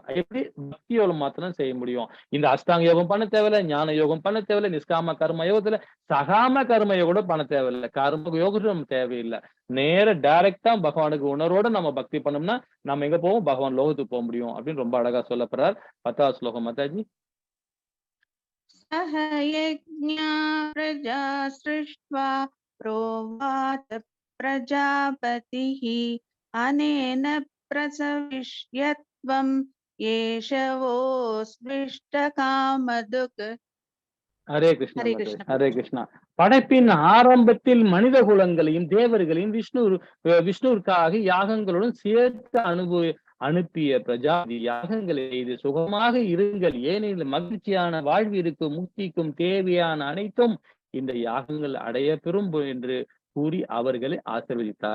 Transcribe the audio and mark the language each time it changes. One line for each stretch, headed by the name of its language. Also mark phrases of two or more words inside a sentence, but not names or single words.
Tamil: எப்படி பக்தி யோகம் மாத்திரம் செய்ய முடியும். இந்த அஷ்டாங்க யோகம் பண்ண தேவையில்ல, ஞான யோகம் பண்ண தேவையில்ல, நிஷ்காம கர்ம யோகத்துல சகாம கர்ம யோகம் கூட பண்ண தேவையில்லை, கர்ம யோகத்துல நம்ம தேவையில்லை. நேர டைரக்டா பகவானுக்கு உணர்வோட நம்ம பக்தி பண்ணோம்னா நம்ம எங்க போவோம், பகவான் லோகத்துக்கு போக முடியும் அப்படின்னு ரொம்ப அழகா சொல்லப்படுறார். 10வது ஸ்லோகம் மாதாஜி.
Sanskrit: सह यज्ञा प्रजा सृष्ट्वा प्रोवाच प्रजापतिः अनेन प्रसविष्यत्वं येषवोऽस्विष्टकामधुक्.
Tamil: ஹரே கிருஷ்ணா ஹரே மாதாஜி. கிருஷ்ணா. ஹரே கிருஷ்ணா. படைப்பின் ஆரம்பத்தில் மனித குலங்களையும் தேவர்களையும் விஷ்ணுவிற்காக யாகங்களுடன் சேர்த்து அனுப்பிய பிரஜாதி யாகங்களை செய்து சுகமாக இருங்கள், ஏனெனில் மகிழ்ச்சியான வாழ்விற்கும் முக்திக்கும் தேவையான அனைத்தும் இந்த யாகங்கள் அடைய பெறும் என்று கூறி அவர்களை ஆசீர்வதித்தார்.